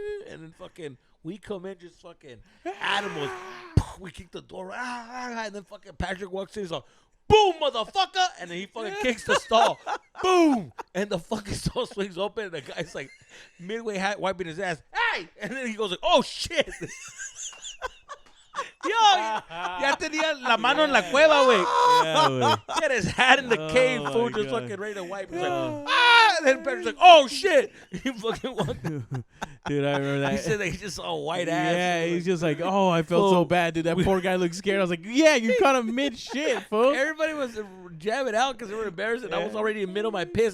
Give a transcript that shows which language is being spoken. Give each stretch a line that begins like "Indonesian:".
English: And then fucking, we come in just fucking animals. We kick the door. And then fucking Patrick walks in. He's like, boom, motherfucker. And then he fucking kicks the stall. Boom. And the fucking stall swings open. And the guy's like midway wiping his ass. Hey. And then he goes like, oh, shit.
Spanish: Yo, ya tenía la mano en la cueva, güey. Yeah, güey.
English: He had his hat in the cave, Oh, fool, my just God. fucking ready to wipe. He's like, and then Patrick's like, oh, shit. He fucking walked. Dude, I remember that. He said that he just saw a white ass. Yeah, he's just like, oh, I felt so bad, dude. That poor guy looked scared. I was like, yeah, you caught him mid shit, fool. Everybody was jamming out because they were embarrassed, and I was already in the middle of my piss.